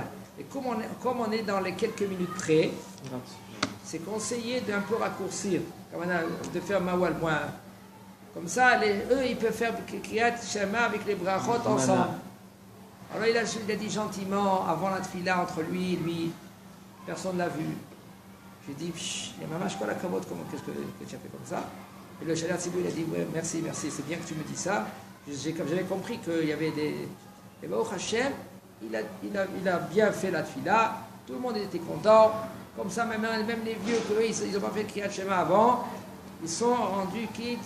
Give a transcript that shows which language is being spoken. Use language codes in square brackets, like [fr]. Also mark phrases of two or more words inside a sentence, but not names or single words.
[fr] Et comme on est dans les quelques minutes près, c'est conseillé d'un peu raccourcir, de faire mawal moins. Comme ça, eux, ils peuvent faire [he] קריאת שמע [fr] avec les brachot ensemble. Alors il a dit gentiment, avant la tefila, entre lui, personne ne l'a vu. J'ai dit, il y a [he] ממש כל הכבוד, [fr] qu'est-ce que tu as fait comme ça? Et le shaliach tzibur, il a dit, ouais, merci, c'est bien que tu me dis ça. J'avais compris qu'il y avait des... Et [he] ברוך השם, [fr] il a bien fait la tefila, tout le monde était content. Comme ça, même les vieux, ils n'ont pas fait [he] קריאת שמע [fr] avant, ils sont rendus quittes.